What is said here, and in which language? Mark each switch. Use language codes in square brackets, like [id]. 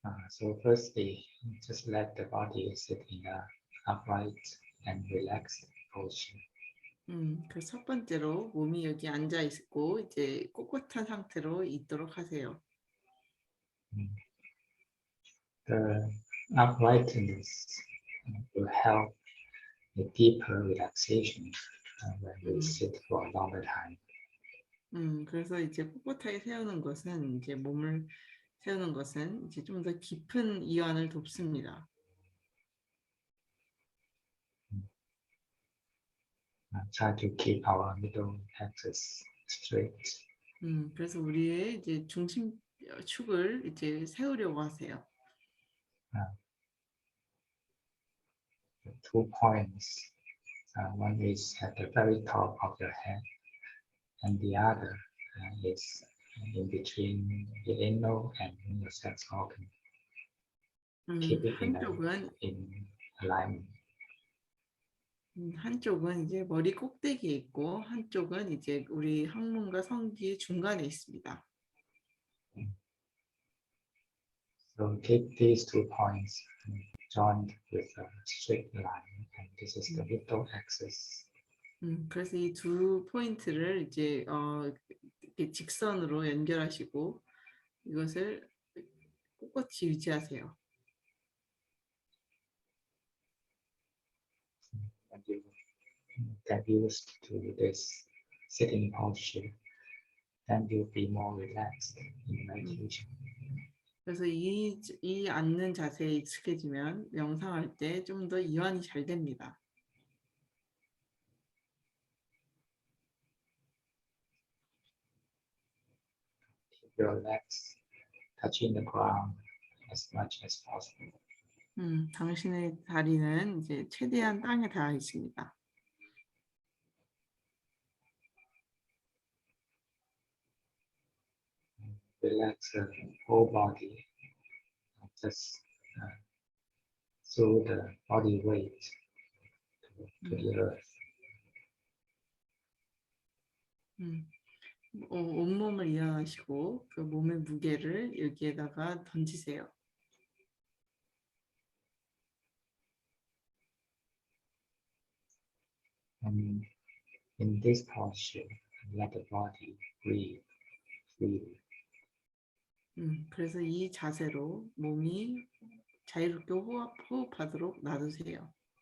[en] So firstly, just let the body sit in a upright and relaxed posture. [ko] 그 첫 번째로 몸이 여기 앉아 있고 이제 꼿꼿한 상태로 있도록 하세요. [en] The uprightness will help a deeper relaxation when we sit for a longer time. [ko] 그래서 이제 꼿꼿하게 세우는 것은 이제 몸을 세우는 것은 이제 좀 더 깊은 이완을 돕습니다. [en] Try to keep our middle axis straight. [ko] 그래서 우리의 이제 중심축을 이제 세우려고 하세요. [en] The 2 points. One is at the very top of your head, and the other is in between the anal and your sex organ. Keep it [ko] 한쪽은 [en] in alignment. [ko] 한쪽은 이제 머리 꼭대기에 있고 한쪽은 이제 우리 항문과 성기 중간에 있습니다. [en] So keep these 2 points joined with a straight line, and this is the middle axis. [ko] 그래서 이 두 포인트를 이제 이렇게 직선으로 연결하시고 이것을 꼿꼿이 유지하세요. [en] When you get used to this sitting posture, then you'll be more relaxed in meditation. [ko] 그래서 이 앉는 자세에 익숙해지면 명상할 때 좀 더 이완이 잘 됩니다. [en] Keep your legs touching the ground as much as possible. [ko] 당신의 다리는 이제 최대한 땅에 닿아 있습니다. [en] Relax the whole body, just through the body weight to the earth. [ko] 온몸을 이완하시고 그 몸의 무게를 여기에다가 던지세요. [en] And in this posture, let the body breathe freely. [ko] 그래서 이 자세로 몸이 자유롭게 호흡하도록 놔두세요.